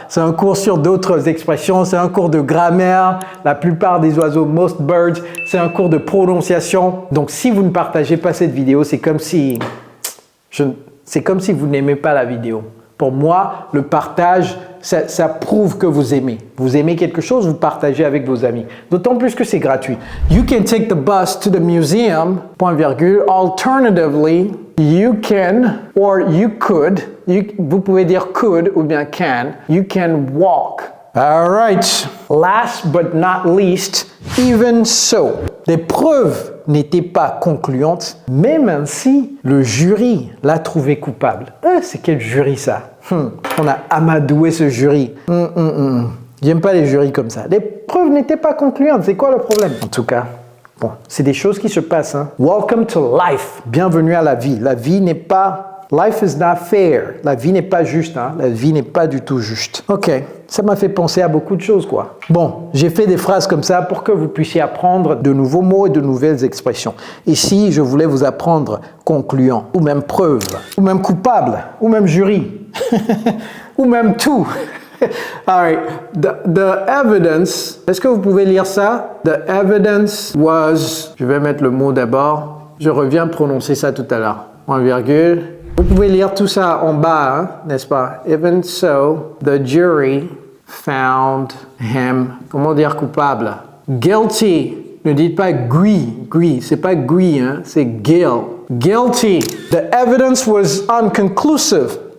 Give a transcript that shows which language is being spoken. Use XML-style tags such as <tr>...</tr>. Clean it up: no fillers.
<fr>C'est un cours sur d'autres expressions, c'est un cours de grammaire, la plupart des oiseaux,</fr> <en>most birds,</en> <fr>c'est un cours de prononciation. Donc si vous ne partagez pas cette vidéo, c'est comme si vous n'aimez pas la vidéo. Pour moi, le partage, ça prouve que vous aimez. Vous aimez quelque chose, vous partagez avec vos amis. D'autant plus que c'est gratuit.</fr> <en>You can take the bus to the museum, point virgule. Alternatively, you can, or you could,</en> <fr>vous pouvez dire could ou bien can,</fr> <en>you can walk. All right. Last but not least, even so.</en> <fr>Les preuves n'étaient pas concluantes, même ainsi, le jury l'a trouvé coupable. C'est quel jury ça? On a amadoué ce jury. J'aime pas les jurys comme ça. Les preuves n'étaient pas concluantes. C'est quoi le problème? En tout cas, bon, c'est des choses qui se passent. Hein.</fr> <en>Welcome to life.</en> <fr>Bienvenue à la vie. La vie n'est pas...</fr> <en>Life is not fair.</en> <fr>La vie n'est pas juste. Hein. La vie n'est pas du tout juste. OK. Ça m'a fait penser à beaucoup de choses, quoi. Bon, j'ai fait des phrases comme ça pour que vous puissiez apprendre de nouveaux mots et de nouvelles expressions. Ici, je voulais vous apprendre concluant, ou même preuve, ou même coupable, ou même jury, ou même tout.</fr> <en>All right. The evidence,</en> <fr>est-ce que vous pouvez lire ça?</fr> <en>The evidence was,</en> <fr>je vais mettre le mot d'abord. Je reviens prononcer ça tout à l'heure. Point virgule. Vous pouvez lire tout ça en bas, hein, n'est-ce pas?</fr> <en>Even so, the jury found him,</en> <fr>comment dire coupable?</fr> <en>Guilty.</en> <fr>Ne dites pas gui, c'est pas gui, hein, c'est guilty.</fr> <en>The evidence was inconclusive.</en>